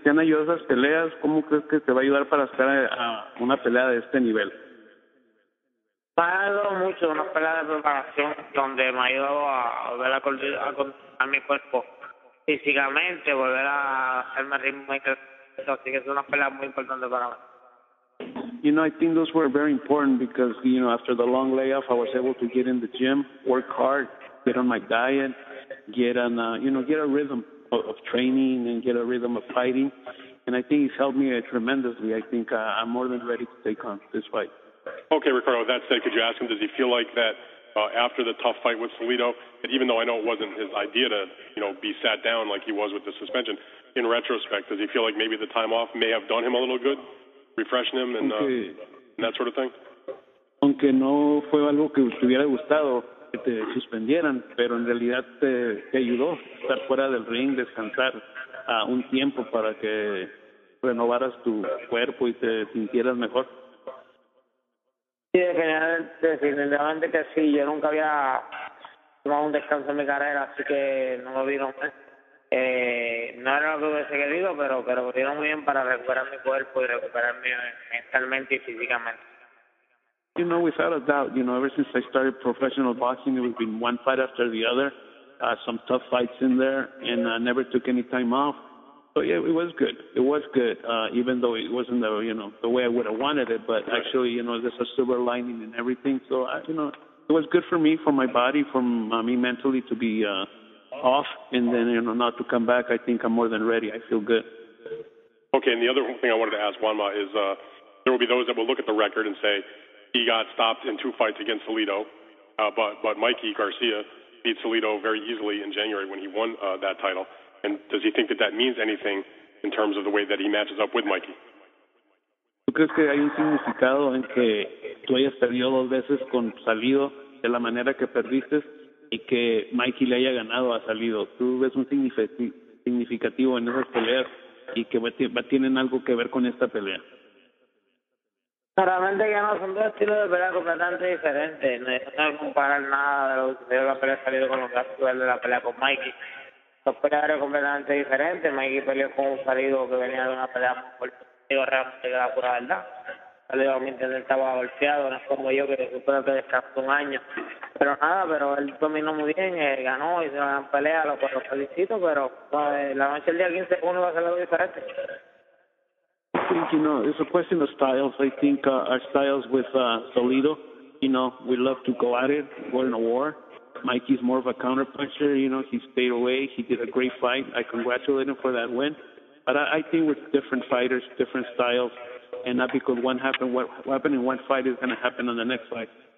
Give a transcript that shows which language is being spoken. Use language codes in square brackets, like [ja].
[es] ¿Te han ayudado esas peleas? ¿Cómo crees que te va a ayudar para estar a una pelea de este nivel? Me ha ayudado mucho una pelea de preparación donde me ha ayudado a volver a controlar mi cuerpo físicamente, volver a hacerme ritmo y crecer. Así que es una pelea muy importante para mí. [en] I think those were very important because, after the long layoff, I was able to get in the gym, work hard, get on my diet, get on, get a rhythm of training and get a rhythm of fighting. And I think it's helped me tremendously. I think I'm more than ready to take on this fight. Okay, Ricardo, that said, could you ask him, does he feel like that after the tough fight with Salido, that even though I know it wasn't his idea to, be sat down like he was with the suspension, in retrospect, does he feel like maybe the time off may have done him a little good? Refreshing him and that sort of thing? [es] Aunque no fue algo que te hubiera gustado que te suspendieran, pero en realidad te ayudó estar fuera del ring, descansar un tiempo para que renovaras tu cuerpo y te sintieras mejor. Sí, definitivamente que sí. Yo nunca había tomado un descanso en mi carrera, así que no lo vieron mal. No era lo que hubiese querido, pero me vieron muy bien para recuperar mi cuerpo y recuperarme mentalmente y físicamente. [en] Without a doubt, ever since I started professional boxing, it was been one fight after the other, some tough fights in there, and I never took any time off. So yeah, it was good. It was good, even though it wasn't the way I would have wanted it. But actually, there's a silver lining in everything. So it was good for me, for my body, for me mentally to be off, and then not to come back. I think I'm more than ready. I feel good. Okay, and the other thing I wanted to ask JUANMA is there will be those that will look at the record and say he got stopped in 2 fights against Salido, but Mikey Garcia beat Salido very easily in January when he won that title. And does he think that means anything in terms of the way that he matches up with Mikey? [es] ¿Tú crees que hay un significado en que tú hayas perdido 2 veces con Salido de la manera que perdiste y que Mikey le haya ganado a Salido? ¿Tú ves un significativo en esas peleas y que tienen algo que ver con esta pelea? Realmente que no, son 2 estilos de pelea completamente diferentes. No hay que comparar nada de lo que dio la pelea Salido con lo que ha de la pelea con Mikey. Son peleadores completamente diferentes. Mikey peleó con un Salido que venía de una pelea muy fuerte. Digo, realmente que la pura verdad. Salido, a mi entender, estaba golpeado, no es como yo que supone que descansó un año. Pero nada, pero él dominó muy bien, ganó, hizo una gran pelea, lo felicito, pero la noche del día 15 uno va a ser algo diferente. [en] I think, it's a question of styles. I think our styles with Salido, we love to go at it, go in a war. Mikey's more of a counter puncher, he stayed away, he did a great fight. I congratulate him for that win. But I think with different fighters, different styles, and not because what happened in one fight is going to happen on the next fight.